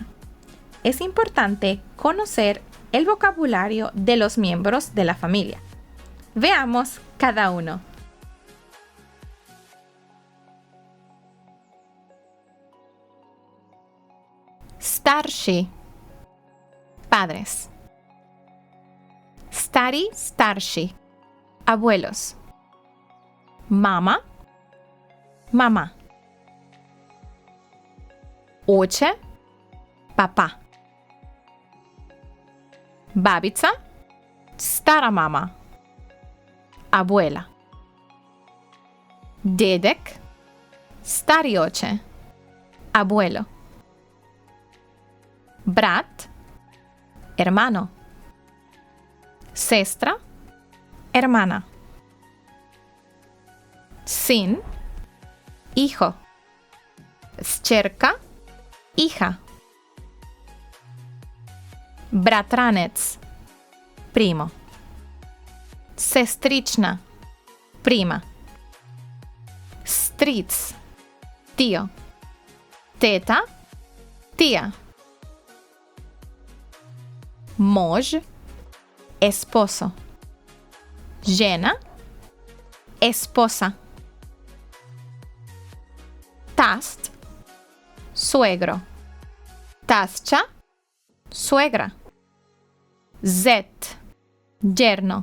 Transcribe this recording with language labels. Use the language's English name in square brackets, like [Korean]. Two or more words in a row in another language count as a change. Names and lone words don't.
[Spanish] Es importante conocer el vocabulario de los miembros de la familia. Veamos cada uno. Starši, padres. [Slovenian] Stari, starši, abuelos. Mama, mamá. Oče, papá. Babica, stara mama, abuela. Dedek, stari oče, abuelo. Brat, hermano. Sestra, [Spanish] hermana. [Slovenian] Sin, hijo. Hčerka, hija. Bratranec, primo. Sestrična, prima. Stric, tío. Teta, tía. Mož, [Spanish] esposo. [Slovenian] Žena, esposa. Tast, suegro. Tasća, suegra. Zet, yerno.